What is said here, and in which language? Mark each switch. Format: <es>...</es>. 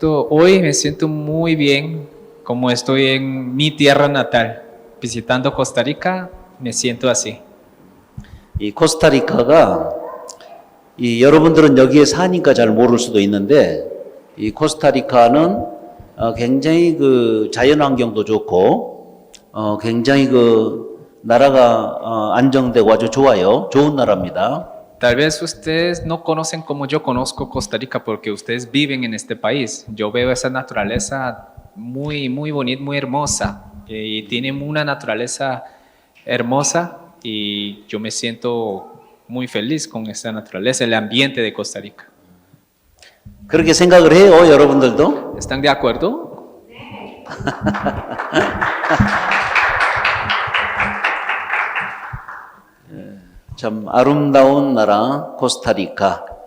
<es>Hoy me siento muy bien, como estoy en mi tierra natal. Visitando Costa Rica, me siento así.</es> <ko>이 코스타리카가 여러분들은 여기에 사니까 잘 모를 수도 있는데 이 코스타리카는 굉장히 그 자연 환경도 좋고 굉장히 그 나라가 안정되고 아주 좋아요. 좋은 나라입니다.</ko> <es>Tal vez ustedes no conocen como yo conozco Costa Rica porque ustedes viven en este país. Yo veo esa naturaleza muy bonita, muy hermosa. Y tiene una naturaleza hermosa y yo me siento muy feliz con esa naturaleza, el ambiente de Costa Rica.</es> <ko>그렇게 생각을 해요, 여러분들도?</ko> <es>¿Están de acuerdo?</es> <ko>참 아름다운 나라 코스타리카.</ko>